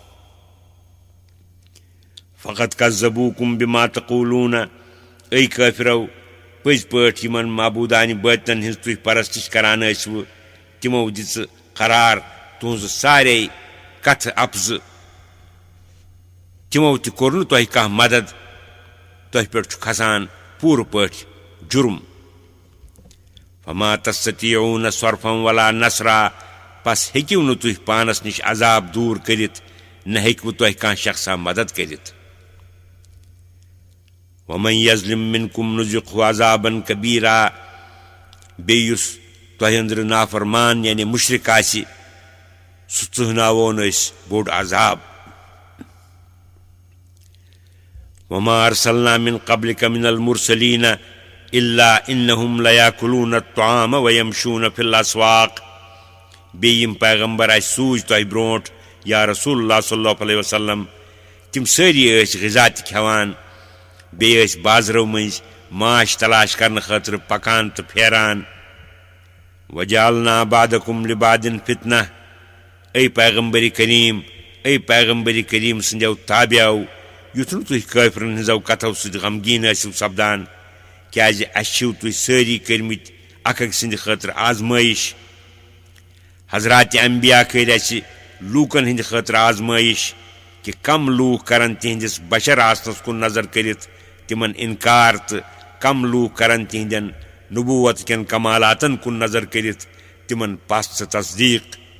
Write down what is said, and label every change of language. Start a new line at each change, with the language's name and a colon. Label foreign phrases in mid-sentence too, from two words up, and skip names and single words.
Arabic: فقط کذبوٗکُم بِما تقوٗلوٗنَ
Kashmiri: اے کٲفرو پٔزۍ پٲٹھۍ یِمن معبوٗدانہِ بٲطِلن ہٕنٛز تُہۍ پرستش کران ٲسوٕ تِمو دِژٕ قرار تُہنٛزٕ سارے کتھٕ اپزٕ تِمو تہِ کوٚر نہٕ تۄہہِ کانٛہہ مدد تۄہہِ پٮ۪ٹھ چھُ کھسان پوٗرٕ پٲٹھۍ جُرم
Arabic: فما تستطیعوٗنَ صرفًا ولا نصرا
Kashmiri: پس ہیٚکِو نہٕ تُہۍ پانس نِش عذاب دوٗر کٔرِتھ نہ ہیٚکوٕ تۄہہِ کانٛہہ شخصا مدد کٔرِتھ
Arabic: وَمَن یظلم مِنکُم نُذِقہُ عذابًا کبیٖرا
Kashmiri: بیٚیہِ یُس تۄہہِ أنٛدرٕ نافرمان یعنی مُشرِک آسہِ سُہ ژٕہناوون أسۍ بوٚڑ عذاب
Arabic: وَما أرسلنا من قبلك من المرسلين إلا إنهم ليأكلون الطعام ويمشون في الأسواق
Kashmiri: بیٚیہِ یِم پیغمبر اَسہِ سوٗزۍ تۄہہِ برونٛٹھ
Arabic: یا رسول اللہ صلی اللہ علیہ وسلم
Kashmiri: تِم سٲری ٲسۍ غذا تہِ کھٮ۪وان بیٚیہِ ٲسۍ بازرو مٔنٛزۍ ماچھ تلاش کرنہٕ خٲطرٕ پکان تہٕ پھیران
Arabic: وجعلنا بعدكم لبعد فتنة
Kashmiri: اے پیغمبری کریم سٕنٛدیو تابعو یُتھ نہٕ تُہۍ کٲفرن ہٕنٛزو کتھو سۭتۍ غمگیٖن ٲسِو سپدان کیٛازِ اَسہِ چھِو تُہۍ سٲری کٔرمٕتۍ اکھ أکۍ سٕنٛدِ خٲطرٕ آزمٲیش حضرات انبیا کٔرۍ اَسہِ لوٗکن ہٕنٛدِ خٲطرٕ آزمٲیش کہِ کم لوٗکھ کرن تِہنٛدِس بشر آسنس کُن نظر کٔرِتھ تِمن انکار تہٕ کم لوٗکھ کرن تِہنٛدٮ۪ن نبوت کٮ۪ن کمالاتن کُن نظر کٔرِتھ تِمن پس تہٕ تصدیٖق